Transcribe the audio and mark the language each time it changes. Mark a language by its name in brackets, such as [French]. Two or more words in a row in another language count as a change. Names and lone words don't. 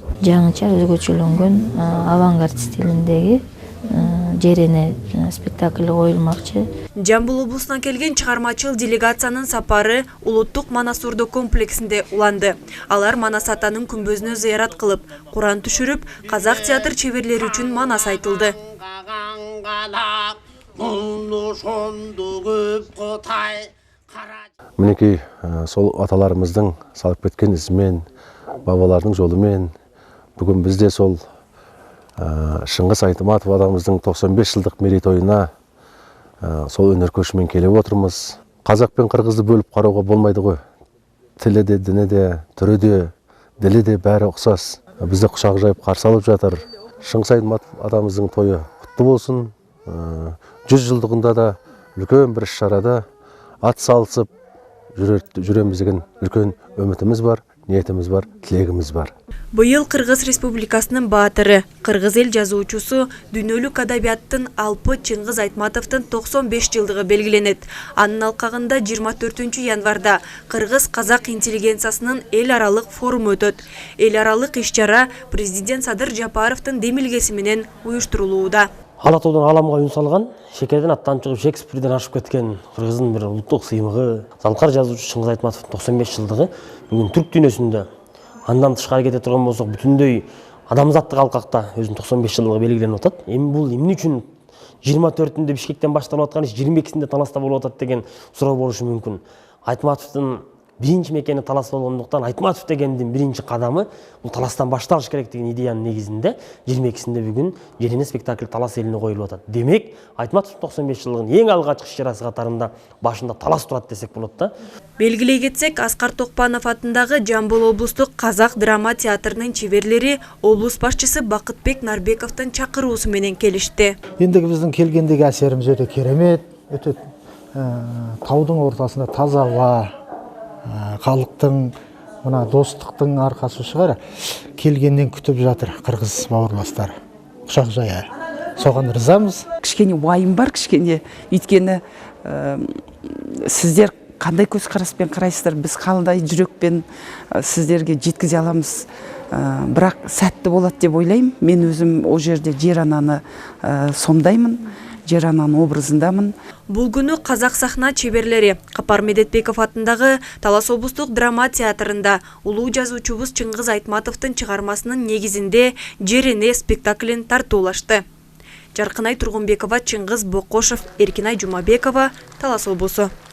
[Kyrgyz] Жаңыча өзгөчөлөнгөн авангард стилиндеги Жерене спектакли коюлмакчы. Жамбыл облусунан келген чыгармачыл делегациянын сапары улуттук Манас Ордо комплексинде уланды. Алар Манас атанын күмбөзүнө зыярат кылып, Куран түшүрүп, казак театр чеберлери үчүн манас айтылды. [Kazakh] Мінекей сол аталарымыздың салып кеткен ізімен, бабалардың жолымен, бүгін бізде сол Шыңғыс Айтматов адамымыздың 95 жылдық мерейтойына сол өнер көшімен келіп отырмыз. Қазақ пен қырғызды бөліп қарауға болмайды ғой. Тілі де, діні де, түрі де, ділі де бәрі ұқсас. Бізді құшақ жайып қарсы алып жатыр. Шыңғыс Айтматов адамымыздың тойы құтты болсын. 100 жылдығында да үлкен бір шарада ат салысып жүреміз деген үлкен үмітіміз бар, ниетimiz бар, тілегimiz бар. [Kyrgyz] Быйыл Кыргыз Республикасынын баатыры, кыргыз эл жазуучусу, дүйнөлүк адабияттын алпы Чыңгыз Айтматовдун 95 жылдыгы белгиленет. Анын алкагында 24 январда Кыргыз-казак интеллигенциясынын эл аралык форуму өтөт. Эл аралык иш-чара президент Садыр Жапаровдун демилгеси менен уюштурулууда. [Kazakh] Алатаудан аламға үн салған, шекерден аттан шығып Шекспирден ашып кеткен [Kyrgyz] Кыргыздын бір ұлттық сыймығы, залқар жазушы Чыңгыз Айтматовдун 95 жылдығы бүгін түрк дүйнөсүндө андан тышкары кете турган болсок бүтүндөй адамзаттык алкакта өзүнүн 95 жылдыгы белгиленип атат. Эми бул эмне үчүн 24-ндө Бишкектен башталып аткан иш 22-синде Таласта болуп атат деген суроо болушу мүмкүн. Айтматовдун биринчи мекени Талас болгондуктан Айтматов дегендин биринчи кадамы бул Таластан башталыш керек деген идеянын негизинде 22-синде бүгүн Жерене спектакль Талас элине коюлуп атат. Демек, Айтматов 95 жылдыгынын эң алгачкы иш-чарасы катарында башында Талас турат десек болот да. Белгилей кетсек, Аскар Токпанов атындагы Жамбыл облустук казак драма театрынын чеберлери облус башчысы Бакытбек Нарбековдун чакыруусу менен келишти. [Kazakh] Ендігі біздің келгендегі әсеріміз өте керемет, өте таудың ортасында таза ауа, халықтың, мына достықтың арқасы шығар, келгеннен күтіп жатыр қырғыз бауырластар. Құшақ жая. Соған ризамыз. Кішкене уайым бар, кішкене. Өйткені сіздер қандай көзқараспен қарайсыздар, біз қандай жүрекпен сіздерге жеткізе аламыз. Бірақ сәтті болады деп ойлаймын. Мен өзім о жерде жер ананы сомдаймын. Жер ананың образындамын. [Kyrgyz] Бул күнү казак сахна чеберлери Капар Медетбеков атындагы Талас облустук драма театрында улуу жазуучубуз Чыңгыз Айтматовдун чыгармасынын негизинде Жерене спектаклин тартуулашты. Жаркынай Тургунбекова, Чыңгыз Бокошов, Эркинай Жумабекова, Талас облусу.